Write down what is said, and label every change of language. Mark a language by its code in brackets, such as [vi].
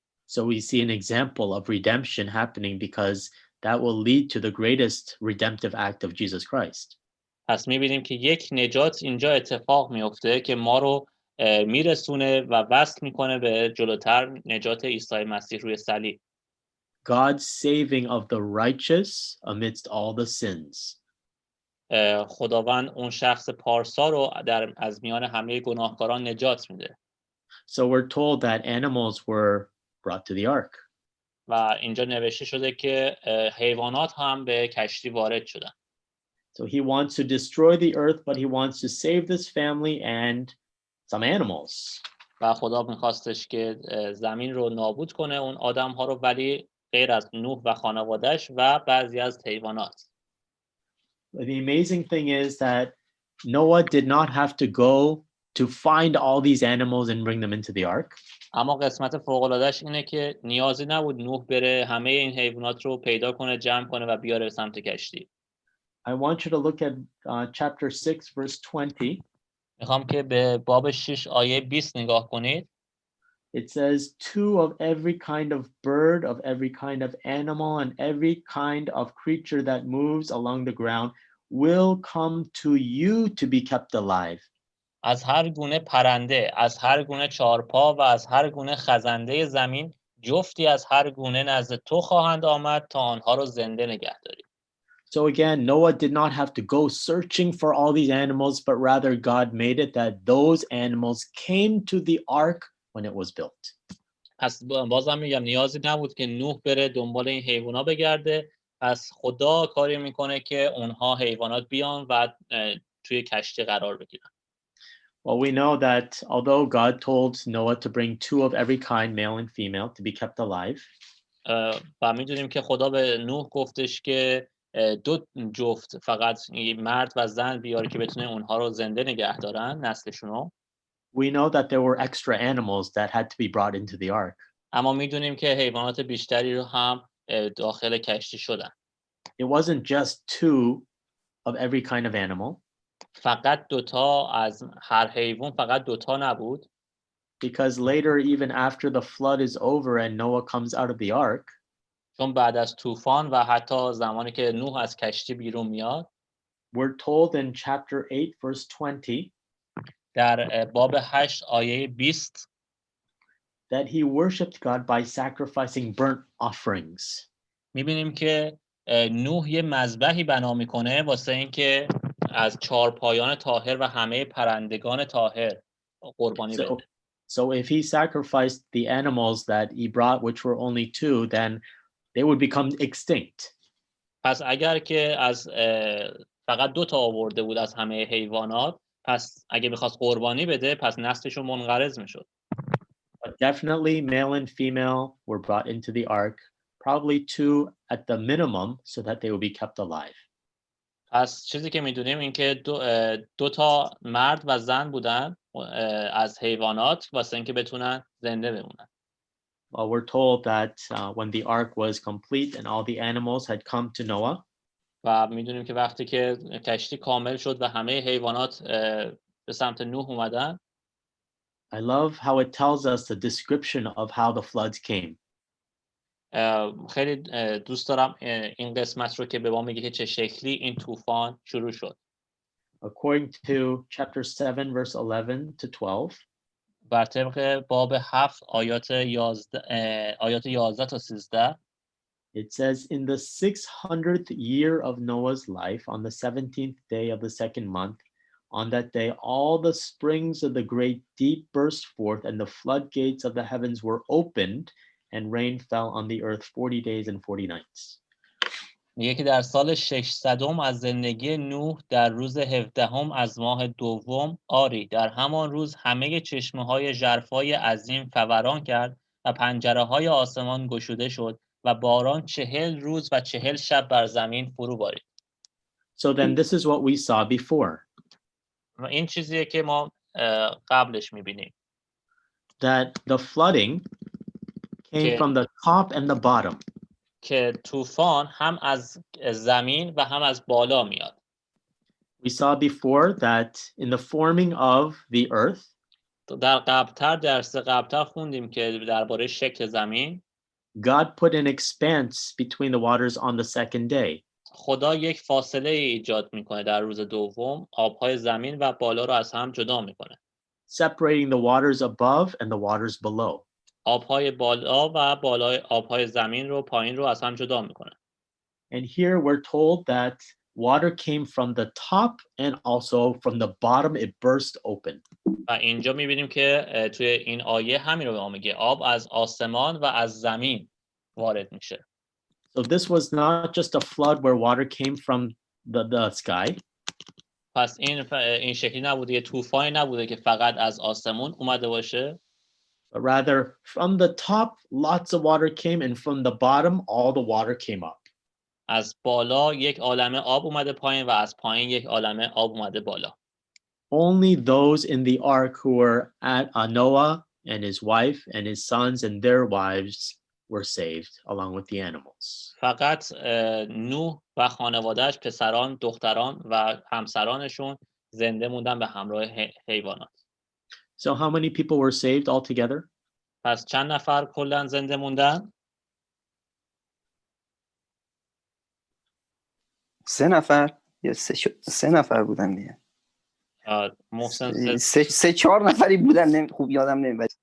[en] So we see an example of redemption happening because that will lead to the greatest redemptive act of Jesus Christ. [fa] پس می‌بینیم که یک نجات اینجا اتفاق میفته که ما رو میرسونه و وصل میکنه به جلوتر نجات عیسی مسیح روی صلیب. [en] God's saving of the righteous amidst all the sins. [fa] خداوند اون شخص پارسا رو از میان همه گناهکاران نجات میده. [en] So we're told that animals were brought to the ark. [fa] و اینجا نوشته شده که حیوانات هم به کشتی وارد شدن. [en] So he wants to destroy the earth, but he wants to save this family and some animals. [fa] و خدا میخواستش که زمین رو نابود کنه، اون آدم ها رو، ولی غیر از نوح و خانوادهش و بعضی از حیوانات. [en] But the amazing thing is that Noah did not have to go to find all these animals and bring them into the ark. [fa] اما قسمت فوق‌العاده‌اش اینه که نیازی نبود نوح بره همه این حیوانات رو پیدا کنه، جمع کنه و بیاره به سمت کشتی. [en] I want you to look at chapter 6, verse 20. [fa] میخوام که به باب 6 آیه 20 نگاه کنید. [en] It says, 2 of every kind of bird, of every kind of animal, and every kind of creature that moves along the ground will come to you to be kept alive. [fa] از هر گونه پرنده، از هر گونه چارپا و از هر گونه خزنده زمین جفتی از هر گونه نزد تو خواهند آمد تا آنها رو زنده نگه داری. [en] So again, Noah did not have to go searching for all these animals, but rather God made it that those animals came to the ark when it was built. [fa] پس بازم میگم نیازی نبود که نوح بره دنبال این حیوانا بگرده. پس خدا کاری میکنه که اونها حیوانات بیان و توی کشتی قرار بگیرن. [en] Well, we know that although God told Noah to bring 2 of every kind, male and female, to be kept alive, [fa] و میدونیم که خدا به نوح گفتش که 2 جفت فقط مرد و زن بیاره که بتونه اونها رو زنده نگه دارن، نسلشون رو. [en] we know that there were extra animals that had to be brought into the ark. [fa] اما میدونیم که حیوانات بیشتری رو هم داخل کشتی شدن. [en] It wasn't just 2 of every kind of animal. [fa] فقط 2 از هر حیوان، فقط 2 نبود. [en] Because later, even after the flood is over and Noah comes out of the ark, [fa] چون بعد از طوفان و حتی زمانی که نوح از کشتی بیرون میاد، [en] we're told in chapter 8, verse 20, [fa] در باب 8 آیه 20 [en] that he worshipped God by sacrificing burnt offerings. [fa] میبینیم که نوح یه مذبحی بنا میکنه واسه اینکه از چارپایان طاهر و همه پرندگان طاهر قربانی بده. [en] So if he sacrificed the animals that he brought, which were only 2, then they would become extinct. [fa] پس اگر که از فقط 2 آورده بود از همه حیوانات، پس اگه میخواست قربانی بده، پس نسلشون منقرض میشد. [en] But definitely male and female were brought into the ark, probably 2 at the minimum, so that they would be kept alive. [fa] پس چیزی که میدونیم این که 2 مرد و زن بودن از حیوانات واسه اینکه بتونن زنده بمونن. [en] Well, we're told that when the ark was complete and all the animals had come to Noah, [fa] و میدونیم که وقتی که کشتی کامل شد و همه حیوانات به سمت نوح اومدن. [en] I love how it tells us the description of how the floods came. [fa] خیلی دوست دارم این قسمت رو که به ما میگه که چه شکلی این طوفان شروع شد. [en] According to chapter 7, verse 11 to 12, [fa] بر طبق باب 7 آیات 11 تا 13 [en] it says, in the 600th year of Noah's life, on the 17th day of the second month, on that day, all the springs of the great deep burst forth, and the floodgates of the heavens were opened, and rain fell on the earth 40 days and 40 nights. [fa] میگه که در سال 600 از زندگی نوح در روز 17 از ماه دوم، آری در همان روز همه چشمه‌های ژرفای عظیم فوران کرد و پنجره‌های آسمان گشوده شد و باران 40 روز و 40 شب بر زمین فرو بارید. [en] So then this is what we saw before. [fa] و این چیزیه که ما قبلش می‌بینیم. [en] That the flooding came from the top and the bottom. [fa] که طوفان هم از زمین و هم از بالا میاد. [en] We saw before that in the forming of the earth, [fa] در درس قبلتر خوندیم که درباره شکل زمین [en] God put an expanse between the waters on the second day. [fa] خدا یک فاصله ایجاد میکنه در روز دوم، آبهای زمین و بالا رو از هم جدا میکنه. [en] Separating the waters above and the waters below. [fa] آبهای بالا و بالای آبهای زمین رو پایین رو از هم جدا میکنه. [en] And here we're told that water came from the top and also from the bottom it burst open. [fa] و اینجا میبینیم که توی این آیه همین رو به ما میگه، آب از آسمان و از زمین وارد میشه. [en] So this was not just a flood where water came from the sky. [fa] پس این شکلی نبوده، یه طوفانی نبوده که فقط از آسمون اومده باشه. [en] But rather from the top lots of water came and from the bottom all the water came up. [fa] از بالا یک عالمه آب اومده پایین و از پایین یک عالمه آب اومده بالا. [en] Only those in the ark who were at Noah and his wife and his sons and their wives were saved along with the animals. [fa] فقط نوح و خانوادهش، پسران، دختران و همسرانشون زنده موندن به همراه حیوانات. [en] So how many people were saved altogether? [fa] پس چند نفر کلاً زنده موندن؟ 3 نفر یا 3 نفر بودن دیگه. محسن سه 4 نفری بودن، خوب یادم نمیاد.